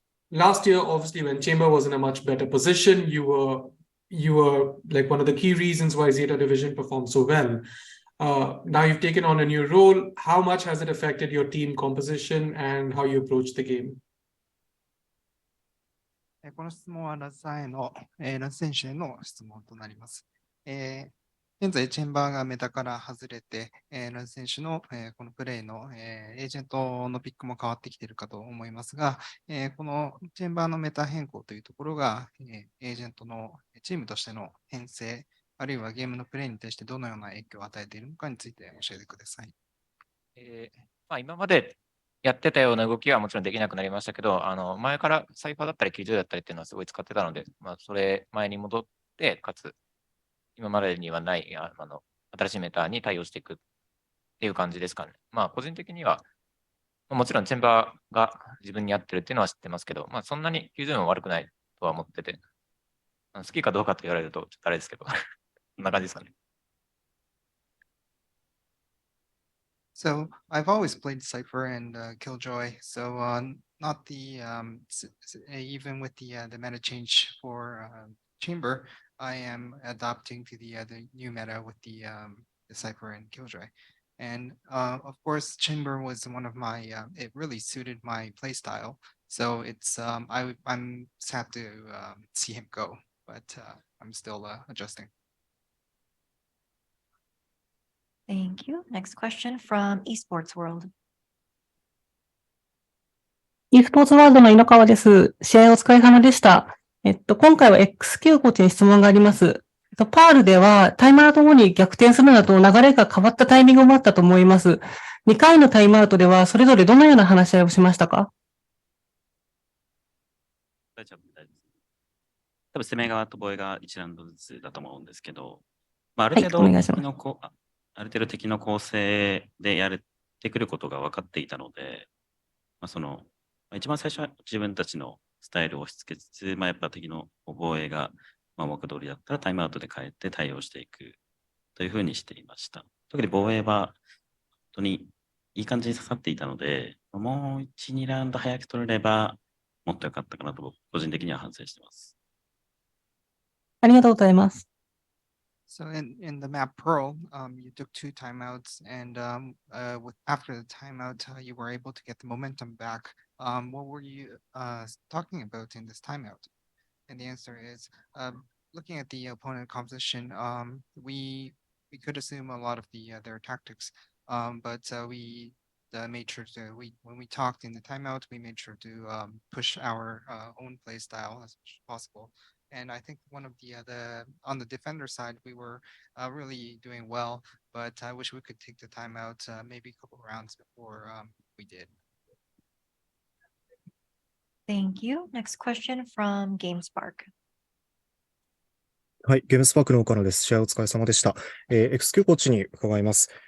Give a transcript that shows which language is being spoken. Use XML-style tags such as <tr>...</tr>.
<en>Last year, obviously, when Chamber was in a much better position, you were like one of the key reasons why Zeta Division performed so well. Now you've taken on a new role. How much has it affected your team composition and how you approach the game?</en> <ja>この質問はラズさんへの、ラズ選手への質問となります。現在、チェンバーがメタから外れて、ラズ選手の、このプレイの、エージェントのピックも変わってきているかと思いますが、このチェンバーのメタ変更というところが、エージェントのチームとしての編成、あるいはゲームのプレイに対してどのような影響を与えているのかについて教えてください。今までやってたような動きはもちろんできなくなりましたけど、前からサイファーだったり90だったりっていうのはすごい使ってたので、それ前に戻って、かつ今までにはない新しいメタに対応していくっていう感じですかね。個人的には、もちろんチェンバーが自分に合ってるっていうのは知ってますけど、そんなに90も悪くないとは思ってて、好きかどうかと言われるとちょっとあれですけど、こんな感じですかね。</ja> <en>So I've always played Cypher and Killjoy. So not the even with the meta change for Chamber, I am adapting to the new meta with the Cypher and Killjoy. And of course, Chamber was one of my it really suited my playstyle. So it's I'm sad to see him go, but I'm still adjusting. Thank you. Next question from Esports World.</en> <ja>e スポーツワールドの井ノ川です。試合お疲れ様でした。今回は XQ コーチに質問があります。パールではタイムアウト後に逆転するなど流れが変わったタイミングもあったと思います。 2回のタイムアウトではそれぞれどのような話し合いをしましたか？大丈夫です。多分攻め側と防衛側1ラウンドずつだと思うんですけど、ある程度敵の構成でやってくることが分かっていたので、一番最初は自分たちのスタイルを押し付けつつ、やっぱ敵の防衛が目通りだったらタイムアウトで変えて対応していくというふうにしていました。特に防衛は本当にいい感じに刺さっていたので、もう1、2ラウンド早く取れればもっと良かったかなと個人的には反省しています。ありがとうございます。</ja> <en>So in the map Pearl, you took 2 timeouts, and after the timeout, you were able to get the momentum back. What were you talking about in this timeout? And the answer is, looking at the opponent composition, we could assume a lot of their tactics, but we made sure to when we talked in the timeout, we made sure to push our own play style as much as possible. And I think one of the on the defender side, we were really doing well, but I wish we could take the timeout maybe a couple rounds before we did. Thank you. Next question from GameSpark.</en> <ja>はい、ゲームスパークの岡野です。試合お疲れ様でした。XQ コーチに伺います。</ja>